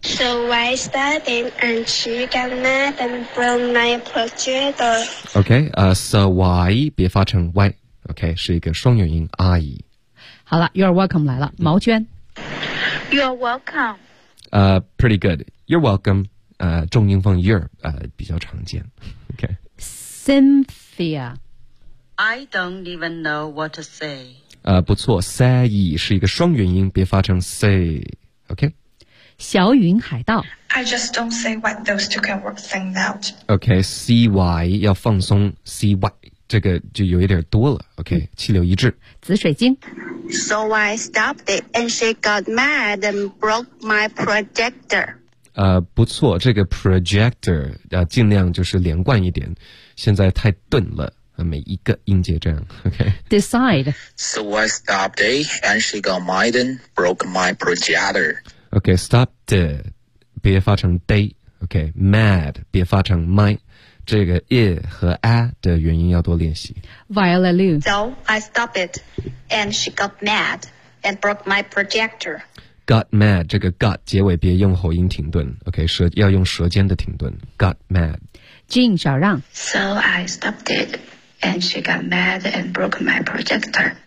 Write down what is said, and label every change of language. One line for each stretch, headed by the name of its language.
English: So I stopped it and she got mad and broke my projector. OK, so why
Chinese: 别发成
English: why.
Chinese: OK, 是一个双元音阿姨。好了 ,
English: You're welcome
Chinese: 来了。毛娟。
English: You're welcome. Pretty good. You're welcome.
Chinese: 重音放
English: you're,
Chinese: 比较常见。
English: OK. Cynthia. I don't even know what to say.
Chinese: 不错 ,say 是一个双元音别发成 say. OK. 小云海盗。
English: I just don't see why those two can work things out. OK,CY
Chinese: 要放松
English: CY.
Chinese: 这个就有一点多了 ,OK, 气流一致。紫水晶。
English: So I stopped it and she got mad and broke my projector.
Chinese: 不错这个 projector, 尽量就是连贯一点现在太钝了每一个音节这样 ,OK。
English: Decide. So I stopped it and she got mad and broke my projector. OK, stopped it,
Chinese: 别发成
English: day,OK,mad,、okay, 别发成 my.
Chinese: 这个 i 和 a 的元音要多练习。
English: Viola Liu. So I stopped it, and she got mad and broke my projector. Got mad,
Chinese: 这个 got 结尾别用喉音停顿 ,OK, 要用舌尖的停顿。Got mad. Jean 小让。
English: So I stopped it, and she got mad and broke my projector.